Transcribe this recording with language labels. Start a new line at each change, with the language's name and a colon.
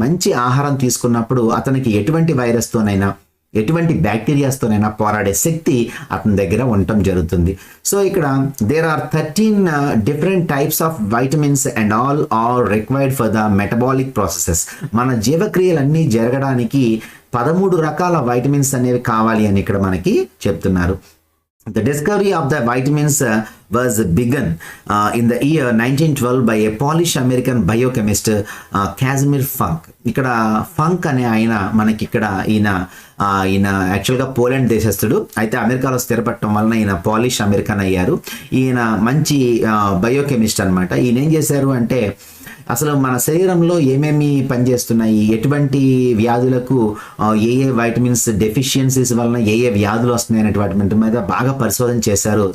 Telugu: మంచి ఆహారం తీసుకున్నప్పుడు అతనికి ఎటువంటి వైరస్తోనైనా ఎటువంటి బ్యాక్టీరియాస్తోనైనా పోరాడే శక్తి అతని దగ్గర ఉండటం జరుగుతుంది. సో ఇక్కడ
English: There are 13 different types of vitamins and all are required for the metabolic processes.
Telugu: మన జీవక్రియలన్నీ జరగడానికి 13 రకాల వైటమిన్స్ అనేవి కావాలి అని ఇక్కడ మనకి చెప్తున్నారు.
English: The discovery of the vitamins was begun in the year 1912 by a Polish American biochemist Casimir Funk.
Telugu: ఇక్కడ ఫంక్ అనే ఆయన మనకి ఇక్కడ ఈయన యాక్చువల్గా పోలాండ్ దేశస్థుడు, అయితే అమెరికాలో స్థిరపడటం వలన ఈయన పాలిష్ అమెరికన్ అయ్యారు. ఈయన మంచి బయోకెమిస్ట్ అనమాట. ఈయన ఏం చేశారు అంటే అసలు మన శరీరంలో ఏమేమి పనిచేస్తున్నాయి, ఎటువంటి వ్యాధులకు ఏ వైటమిన్స్ డెఫిషియన్సీస్ వలన ఏ వ్యాధులు వస్తున్నాయి అనేటువంటి మీద బాగా పరిశోధన చేశారు.